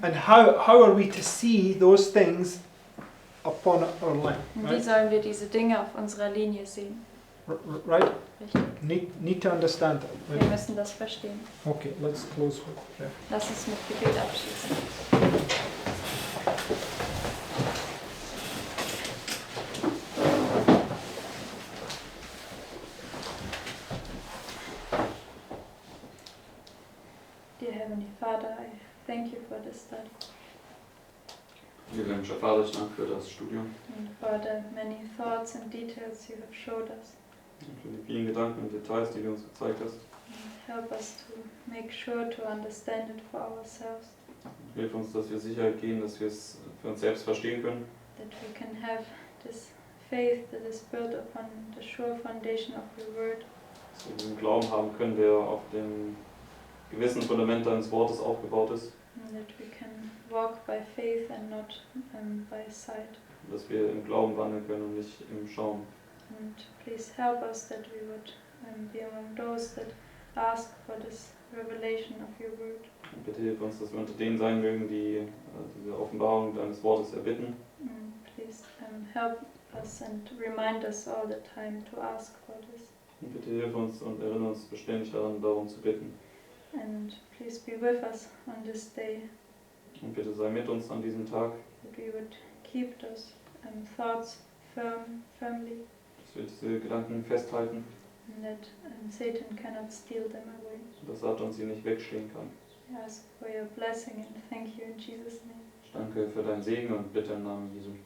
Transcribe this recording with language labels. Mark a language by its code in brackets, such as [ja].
[en] And how are we to see those things upon our line? [de] Und wie [en] Right? [de] sollen wir diese Dinge auf unserer Linie sehen? [en] Right? [de] Richtig. [en] Need to understand that. [de] Wir [en] Right? [de] müssen das verstehen. [en] Okay, let's close with prayer. [de] Lass uns mit Gebet abschließen. [en] Dear Heavenly Father, I thank you for this study [de] Himmlischer Vater, ich danke für das Studium [en] and for the many thoughts and details you have showed us. [de] und für die vielen Gedanken und Details, die du uns gezeigt hast. [en] And help us to make sure to understand it for ourselves, [de] Hilf uns, dass wir Sicherheit gehen, dass wir es für uns selbst verstehen können, [en] that we can have this faith that is built upon the sure foundation of your word, [de] dass wir diesen Glauben haben können, der auf dem gewissen Fundament deines Wortes aufgebaut ist, [en] and that we can walk by faith and not by sight. [de] dass wir im Glauben wandeln können und nicht im Schauen. [en] And please help us that we would be among those that ask for this revelation of your word. [de] Und bitte hilf uns, dass wir unter denen sein mögen, die diese Offenbarung deines Wortes erbitten. [en] And please help us and remind us all the time to ask for this. [de] Und bitte hilf uns und erinnere uns beständig daran, darum zu bitten. [en] And please be with us on this day, [de] Und bitte sei mit uns an diesem Tag, [en] that we would keep those thoughts firmly, [de] dass wir diese Gedanken festhalten, [en] and that Satan cannot steal them away. [de] dass Satan sie nicht wegstehen kann. [en] I ask for your blessing and thank you in Jesus' name. [de] Ich danke für deinen Segen und bitte im Namen Jesu.